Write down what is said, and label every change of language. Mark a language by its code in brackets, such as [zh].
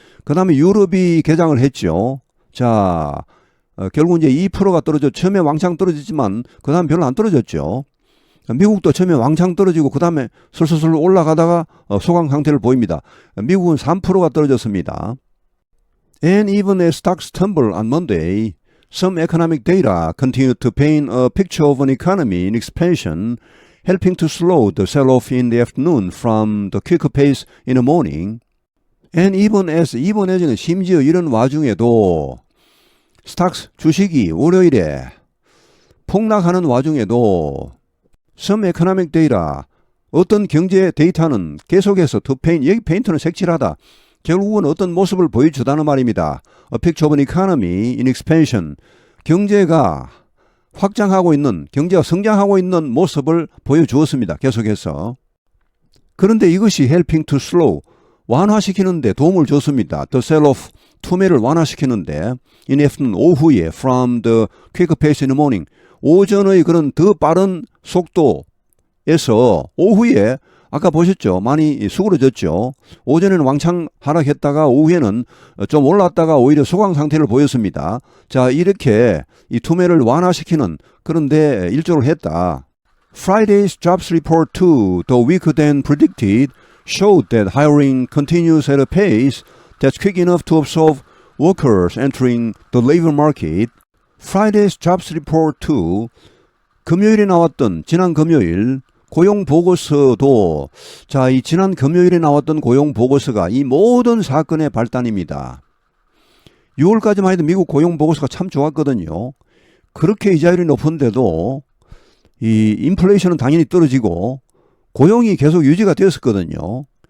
[ko] 그 다음에 유럽이 개장을 했죠. 자, 결국 이제 2%가 떨어져 처음에 왕창 떨어졌지만 그 다음 별로 안 떨어졌죠. 미국도 처음에 왕창 떨어지고 그 다음에 슬슬슬 올라가다가 소강 상태를 보입니다. 미국은 3%가 떨어졌습니다. [en] And even as stocks tumble on Monday, some economic data continued to paint a picture of an economy in expansion, helping to slow the sell-off in the afternoon from the quicker pace in the morning. And even as [ko] 는 심지어 이런 와중에도 스탁스 주식이 월요일에 폭락하는 와중에도 [en] some economic data [ko] 어떤 경제 데이터는 계속해서 [en] to paint, [ko] 여기 페인트는 색칠하다. 결국은 어떤 모습을 보여주다는 말입니다. [en] A picture of an economy in expansion. [ko] 경제가 확장하고 있는, 경제가 성장하고 있는 모습을 보여주었습니다. 계속해서. 그런데 이것이 [en] helping to slow, [ko] 완화시키는데 도움을 줬습니다. [en] The sell-off, [ko] 투매를 완화시키는데 [en] in afternoon, [ko] 오후에 [en] from the quicker pace in the morning, [ko] 오전의 그런 더 빠른 속도에서 오후에 아까 보셨죠? 많이 수그러졌죠. 오전에는 왕창 하락했다가 오후에는 좀 올랐다가 오히려 소강 상태를 보였습니다. 자, 이렇게 이 투매를 완화시키는 그런데 일조를 했다. [en] Friday's jobs report too, though weaker than predicted, showed that hiring continues at a pace that's quick enough to absorb workers entering the labor market. Friday's jobs report too, [ko] 금요일에 나왔던 지난 금요일 고용 보고서도 자, 이 지난 금요일에 나왔던 고용 보고서가 이 모든 사건의 발단입니다. 6월까지만 해도 미국 고용 보고서가 참 좋았거든요. 그렇게 이자율이 높은데도 이 인플레이션은 당연히 떨어지고 고용이 계속 유지가 되었었거든요.